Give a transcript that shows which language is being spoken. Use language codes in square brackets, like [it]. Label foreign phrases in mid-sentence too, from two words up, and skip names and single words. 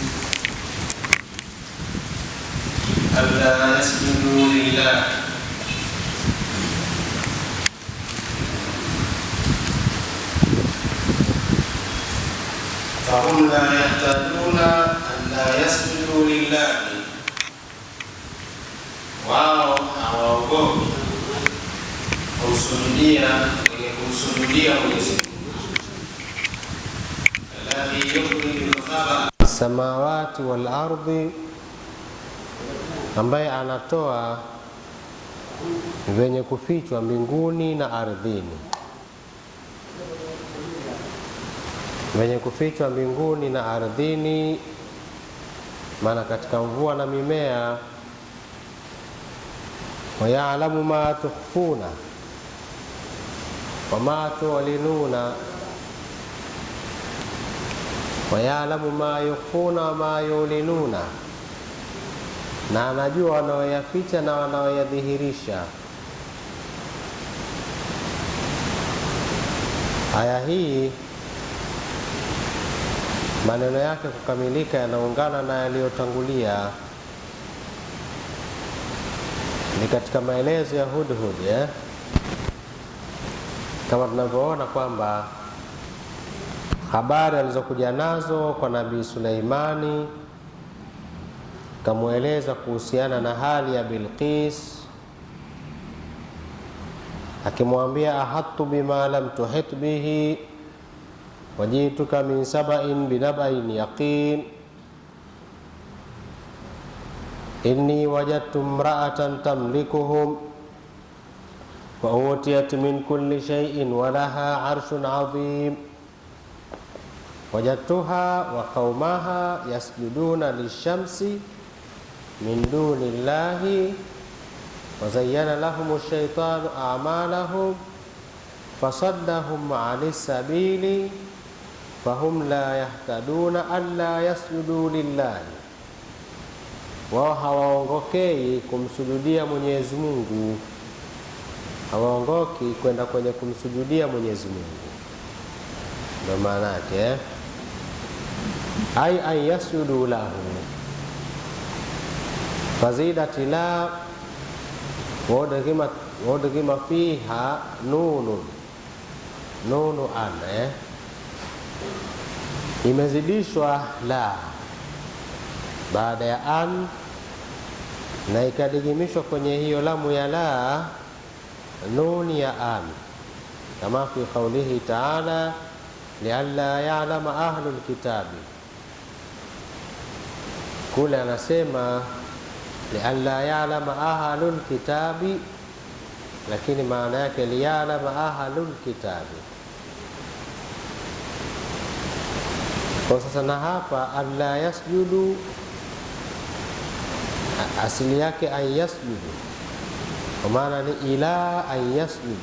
[ar] ألا يسجدوا لله فهم لا يحتاجون ألا يسجدوا لله. [sw] wao hawaogopi kumsujudia Mwenyezi Mungu [ar] الذي يخرج الخبء السماوات والأرض, [sw] ambaye anatoa vyenye kufichwa mbinguni na ardhini. Vyenye kufichwa mbinguni na ardhini, maana katika mvua na mimea. [ar] ويعلم ما تخفون وما تعلنون ويعلم ما يخفون وما يعلنون, [sw] na anajua wanaoyaficha na wanaoyadhihirisha. Aya hii maneno yake kukamilika yanaungana na yaliyotangulia. Ni katika maelezo ya Hudhud, kama tunavyoona kwamba habari alizokuja nazo kwa Nabii Suleimani, kamweleza kuhusiana na hali ya Bilqis, [ar] akimwambia أحطت بما لم تحط به وجئتك من سبإ بنبإ يقين إني وجدت امرأة تملكهم وأوتيت من كل شيء ولها عرش عظيم وجدتها وقومها يسجدون للشمس من دون الله وزين لهم الشيطان أعمالهم فصدهم عن السبيل فهم لا يهتدون ألا يسجدوا لله. [sw] Wao hawaongokei kumsujudia Mwenyezi Mungu, hawaongoki kwenda kwenye kumsujudia Mwenyezi Mungu. Ndio maana yake [ar] أي يسجدوا له فزيدت لا وأدغمت فيها نون أن, [sw] imezidishwa la baada ya an, na ikadigimishwa kwenye hiyo lamu ya la nuni ya an, kama [ar] في قوله تعالى لئلا يعلم أهل الكتاب. [sw] Kule anasema [ar] لئلا يعلم أهل الكتاب, [sw] lakini maana yake [ar] ليعلم أهل الكتاب. [sw] Kwa sasa na hapa [ar] ألا يسجدوا, [sw] asili yake [ar] أن يسجدوا, [sw] kwa maana ni [ar] إلا أن يسجدوا.